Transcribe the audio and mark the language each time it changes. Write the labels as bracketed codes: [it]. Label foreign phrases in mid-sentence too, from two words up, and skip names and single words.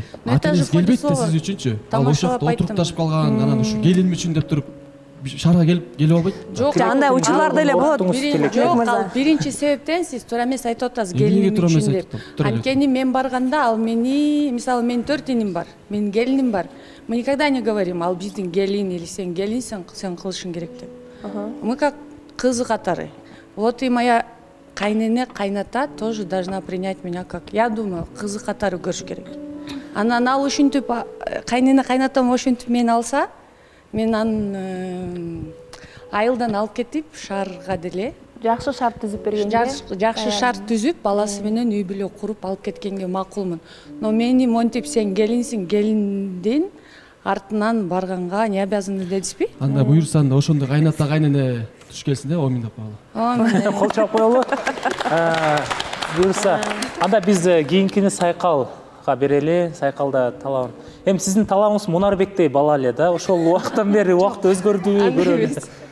[ky] Ата-энеси келбейт да сиз үчүнчү. Ал ошол жакта отуруп ташып калган, анан ушу келиним үчүн деп туруп шаарга келип албайт. Жок, андай учурлар деле болот. Жок, ал биринчи себептен сиз туура эмес айтып атасыз, келиним үчүн деп. Анткени мен барганда ал мени, мисалы, менин 4 иним бар, менин келиним бар. [ru] Мы никогда не говорим, [ky] ал биздин келин или сен келинсиң, сен кылышың керек деп. [ru] Мы как [ky] кызы катары. [ru] Вот и моя кайнене, кайната тоже должна принять меня как, я думаю, [ky] кызы катары көрүш керек. Анан ал ушинтип кайнене, кайнатам ушинтип мени алса, мен анын айылдан алып кетип шаарга деле жакшы шарт түзүп бергенде, жакшы шарт түзүп, баласы менен үй бүлө куруп алып кеткенге макулмун. Но мени монтип сен келинсиң, келиндин артынан барганга [ru] не обязаны [ky] дедизби? Анда буюрсаң да ошондой кайната, кайнене туш келсин да, 10 миң деп калалы. Кол чаап коелу. Буюрса, анда биз кийинкини Сайкалга берели, Сайкалда талабын. Эми сиздин талабыңыз Мунарбектей бала эле да, ошол убакыттан бери убакыт өзгөрдүбү көрөбүз.